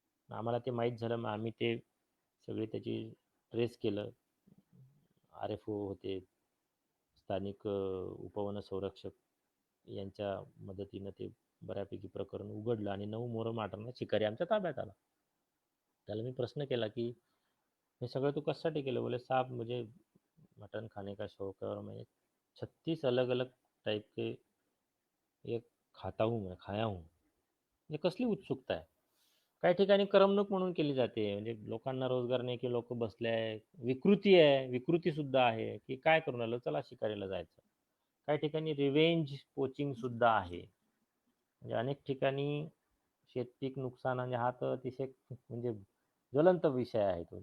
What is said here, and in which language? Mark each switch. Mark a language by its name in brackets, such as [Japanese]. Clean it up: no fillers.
[Marathi] आम्हाला ते माहीत झालं, मग आम्ही ते सगळी त्याची ट्रेस केलं. RFO होते, स्थानिक उपवन संरक्षक यांच्या मदतीनं ते बऱ्यापैकी प्रकरण उघडलं आणि 9 मोरं मारणारा शिकारी आमच्या ताब्यात आला. त्याला मी प्रश्न केला, की हे सगळं तू कशासाठी केलं? [Hindi] बोले साहब मुझे मटन खाने का शौक है और मैं 36 अलग अलग टाइप के ये खाता हूँ, मैं खाया हूँ. [Marathi] म्हणजे कसली उत्सुकता आहे. काही ठिकाणी करमणूक म्हणून केली जाते. म्हणजे लोकांना रोजगार नाही, की लोक बसले आहे. विकृती आहे, विकृती सुद्धा आहे, की काय करून आलो, चला शिकारीला जायचं. काही ठिकाणी रिव्हेंज पोचिंग सुद्धा आहे. म्हणजे अनेक ठिकाणी शेतपीक नुकसान, आणि हा तर अतिशय म्हणजे ज्वलंत विषय आहे तो.